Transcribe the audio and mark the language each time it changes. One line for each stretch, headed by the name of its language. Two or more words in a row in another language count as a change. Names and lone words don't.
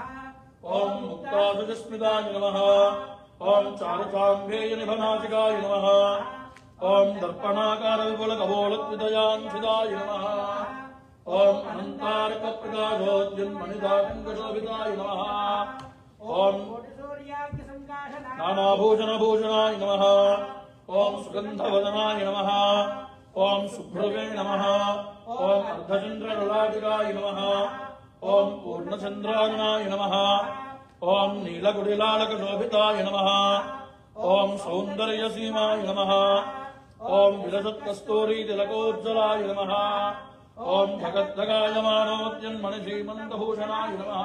Sanskrit: ఓం ముక్తాసుజస్మితాయ నమః ఓం చారుచాంబేయ నిభనాసికాయ నమః ఓం దర్పణాకార విపుల కబోళద్విదయాంశిదాయ నమః ఓం అనంతారక ప్రకాశోద్యన్మణిదాకంకశోభితాయ నమః ఓం కోటి సూర్యాగ్ని సంకాశనాయ నానాభూషణభూషణాయ నమః ఓం సుగంధవదనాయ నమః ओम सुभ्रवे नमः ओम अर्धचंद्रललाटिकाय नमः ओम पूर्णचंद्रायणाय नमः ओम नीलकुटिलालकशोभिताय नमः ओम सौंदर्यसीमाय नमः ओम विलसत्कस्तूरीतिलकोज्ज्वलाय नमः ओम भगद्भगायमानोद्यन्मणिश्रीमन्तभूषणाय नमः